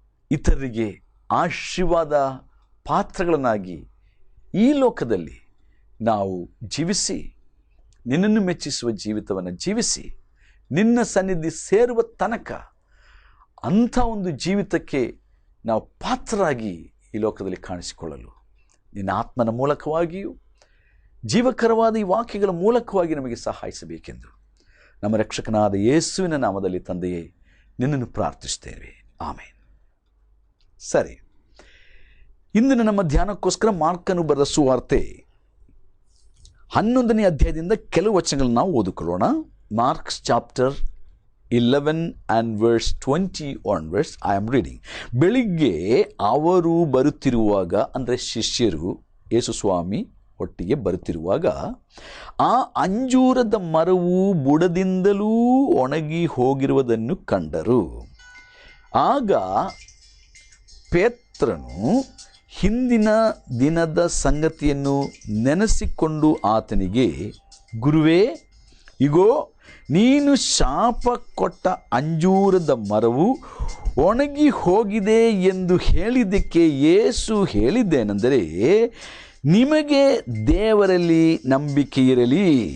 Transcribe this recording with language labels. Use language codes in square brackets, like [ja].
[kn] ಇತರರಿಗೆ ಆಶೀರ್ವಾದ ಪಾತ್ರಗಳನ್ನಾಗಿ ಈ ಲೋಕದಲ್ಲಿ ನಾವು ಜೀವಿಸಿ, ನಿನ್ನನ್ನು ಮೆಚ್ಚಿಸುವ ಜೀವಿತವನ್ನು ಜೀವಿಸಿ, ನಿನ್ನ ಸನ್ನಿಧಿ ಸೇರುವ ತನಕ ಅಂಥ ಒಂದು ಜೀವಿತಕ್ಕೆ ನಾವು ಪಾತ್ರರಾಗಿ ಈ ಲೋಕದಲ್ಲಿ ಕಾಣಿಸಿಕೊಳ್ಳಲು ನಿನ್ನ ಆತ್ಮನ ಮೂಲಕವಾಗಿಯೂ ಜೀವಕರವಾದ ಈ ವಾಕ್ಯಗಳ ಮೂಲಕವಾಗಿ ನಮಗೆ ಸಹಾಯಿಸಬೇಕೆಂದು ನಮ್ಮ ರಕ್ಷಕನಾದ ಯೇಸುವಿನ ನಾಮದಲ್ಲಿ ತಂದೆಯೇ ನಿನ್ನನ್ನು ಪ್ರಾರ್ಥಿಸ್ತೇವೆ. ಆಮೇನ್. ಸರಿ, ಇಂದಿನ ನಮ್ಮ ಧ್ಯಾನಕ್ಕೋಸ್ಕರ ಮಾರ್ಕನು ಬರೆದ ಸುವಾರ್ತೆ 11ನೇ ಅಧ್ಯಾಯದಿಂದ ಕೆಲವು ವಚನಗಳನ್ನು ನಾವು ಓದಿಕೊಳ್ಳೋಣ. [en] Mark's chapter 11 and verse 20 onwards I am reading. [kn] ಬೆಳಿಗ್ಗೆ ಅವರು ಬರುತ್ತಿರುವಾಗ, ಅಂದರೆ ಶಿಷ್ಯರು ಯೇಸು ಸ್ವಾಮಿ ಒಟ್ಟಿಗೆ ಬರುತ್ತಿರುವಾಗ, ಆ ಅಂಜೂರದ ಮರವು ಬುಡದಿಂದಲೂ ಒಣಗಿ ಹೋಗಿರುವುದನ್ನು ಕಂಡರು. ಆಗ ಪೇತ್ರನು ಹಿಂದಿನ ದಿನದ ಸಂಗತಿಯನ್ನು ನೆನೆಸಿಕೊಂಡು ಆತನಿಗೆ, ಗುರುವೇ, ಇಗೋ, ನೀನು ಶಾಪ ಕೊಟ್ಟ ಅಂಜೂರದ ಮರವು ಒಣಗಿ ಹೋಗಿದೆ ಎಂದು ಹೇಳಿದ್ದಕ್ಕೆ ಯೇಸು ಹೇಳಿದ್ದೇನೆಂದರೆ, ನಿಮಗೆ ದೇವರಲ್ಲಿ ನಂಬಿಕೆ ಇರಲಿ.